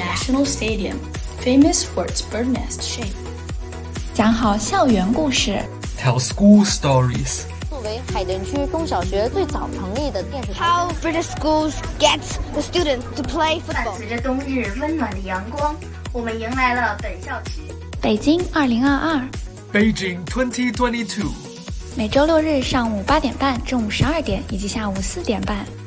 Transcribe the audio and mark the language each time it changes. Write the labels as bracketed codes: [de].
[en] The National Stadium, famous for its bird nest shape. [zh] 讲好校园故事。 [en] Tell school stories. [zh] 作为海淀区中小学最早成立的电视台， [en] How British schools get the students to play football. [zh] 伴随着冬日温暖的阳光，我们迎来了本校区。北京2022， [en] Beijing 2022。 [zh] 每周六日上午8点半、中午12点以及下午4点半，